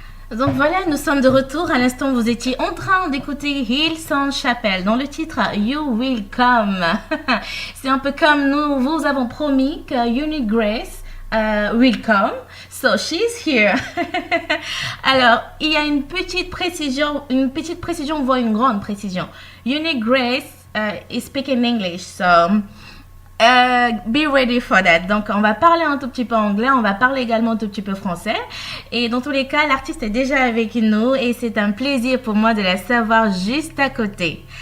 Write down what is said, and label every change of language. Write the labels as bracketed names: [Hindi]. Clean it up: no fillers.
[French] Donc voilà, nous sommes de retour. À l'instant, vous étiez en train d'écouter Hillsong Chapel dans le titre You Will Come. C'est un peu comme nous vous avons promis que [English] Unique Grace will come. So she's here. [French] Alors, il y a une petite précision, voire une grande précision. [English] Unique Grace is speaking English, so be ready for that. [French] Donc, on va parler un tout petit peu anglais, on va parler également un tout petit peu français. Et dans tous les cas, l'artiste est déjà avec nous et c'est un plaisir pour moi de la savoir juste à côté.